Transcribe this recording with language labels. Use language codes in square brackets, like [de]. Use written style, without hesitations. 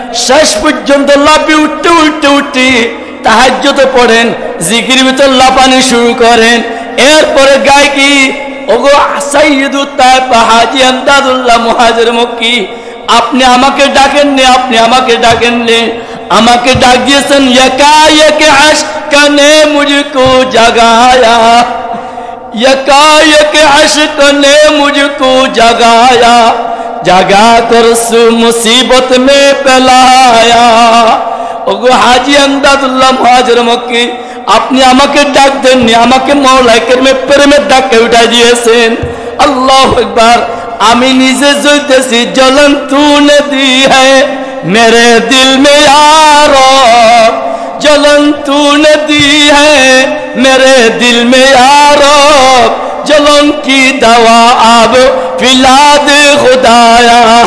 [bn] শেষ পর্যন্ত লাফিয়ে উঠতে উঠতে উঠতে তাহাজ্জুদ পড়েন, জিকির ভিতর লাফানি শুরু করেন। এরপরে গায় কি, ওগো সাইয়্যিদুত তায়েফা হাজি এমদাদুল্লাহ মুহাজির মক্কি, আপনি আমাকে ডাকেন নে, আপনি আমাকে ডাকেন নে, আমাকে ডাক দিয়েছেন। [hi] यकायक अश्क ने मुझको जगाया, यकायक अश्क ने मुझको जगाया, जगा कर सु मुसीबत में फैलाया। [bn] ওগো হাজি এমদাদুল্লাহ মুহাজির মক্কি, আপনি আমাকে ডাক দেননি, আমাকে মাওলায়ে কেরিমের প্রেমের ডাকে উঠাই দিয়েছেন। আল্লাহু আকবার। আমি নিজে জ্বলতেছি, [hi] জ্বলন তূনে दी है मेरे दिल में यारो जलन तूने दी है मेरे दिल में यारो जलन की दवा अब पिला दे खुदाया